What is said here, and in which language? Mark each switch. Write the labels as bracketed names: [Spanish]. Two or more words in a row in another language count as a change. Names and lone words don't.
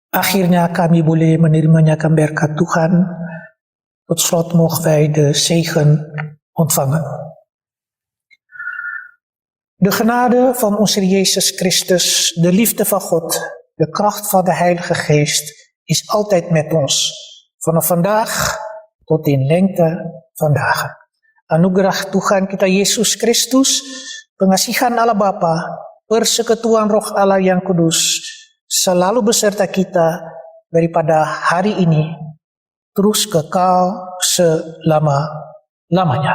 [Indonesian] akhirnya kami boleh menerimanya berkat Tuhan. [Dutch] Tot slot mogen wij de zegen ontvangen. De genade van onze Heer Jezus Christus, de liefde van God, de kracht van de Heilige Geest is altijd met ons. Vanaf vandaag tot in lengte van dagen. [Indonesian] Anugerah Tuhan kita Yesus Kristus, pengasihan Allah Bapa, persekutuan Roh Allah yang kudus, selalu beserta kita daripada hari ini, terus kekal selama-lamanya.